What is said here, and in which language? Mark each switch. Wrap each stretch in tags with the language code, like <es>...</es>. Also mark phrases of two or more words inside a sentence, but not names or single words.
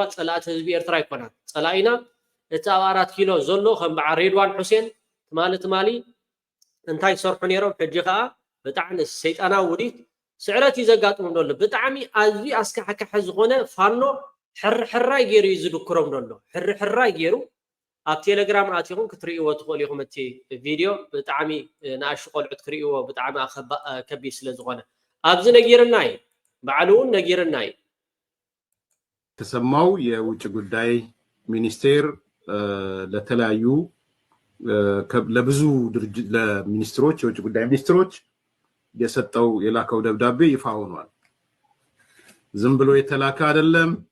<ti>ጸላእቲ ህዝቢ ኤርትራ ይኮናን ጸላኢና እቲ ኣብ 4 ኪሎ ዘሎ ከም በዓ ሬድዋን ሁሴን ትማሊ እንታይ ሰርሑ ነይሮም ሕጂ ከዓ ብጣዕሚ ሰይጣናዊ ውዲት ስዕረት ይዘጋጥሙ ደሎ ብጣዕሚ ኣዝዩ ኣስካሕካሕ ዝኾነ ፋኖ ሕርሕራይ ገይሩ ይዝድክሮም ደሎ ሕርሕራይ ገይሩ ኣብ ቴሌግራም ኣትይኹም ክትርእይዎ ትኽእሉ ኢኹም እቲ ቪድዮ ብጣዕሚ ንኣሽቱ ቆልዑት ክርእይዎ ብጣዕሚ ከቢድ ስለ ዝኾነ ኣብዚ ነጊርናይ ባዕሉውን ነጊርናይ</ti> <am>ተሰማው የውጭ ጉዳይ ሚኒስቴር ለተለያዩ ለብዙ ድርጅት ለሚኒስትሮች የውጭ ጉዳይ ሚኒስትሮች የሰጠው የላከው ደብዳቤ ይፋ ሆኗል። ዝም ብሎ የተላከ አይደለም።</am>